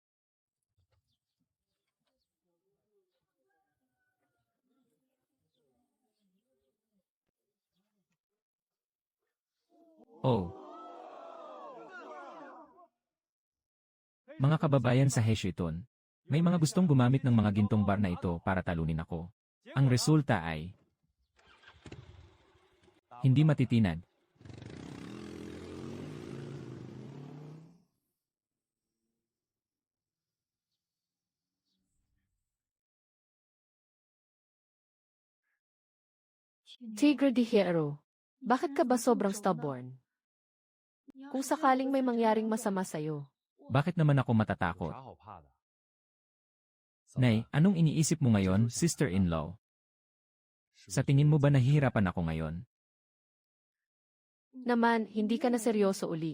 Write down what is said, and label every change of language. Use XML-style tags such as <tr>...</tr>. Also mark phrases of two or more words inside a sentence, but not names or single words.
<tl>Oh. Mga kababayan sa Heshiton, may mga gustong gumamit ng mga gintong bar na ito para talunin ako. Ang resulta ay hindi matitinag. Tigre de Hierro, bakit ka ba sobrang stubborn? Kung sakaling may mangyaring masama sa'yo, Bakit naman ako matatakot? Nay, anong iniisip mo ngayon, sister-in-law? Sa tingin mo ba nahihirapan ako ngayon? naman hindi ka na seryoso uli.</tl>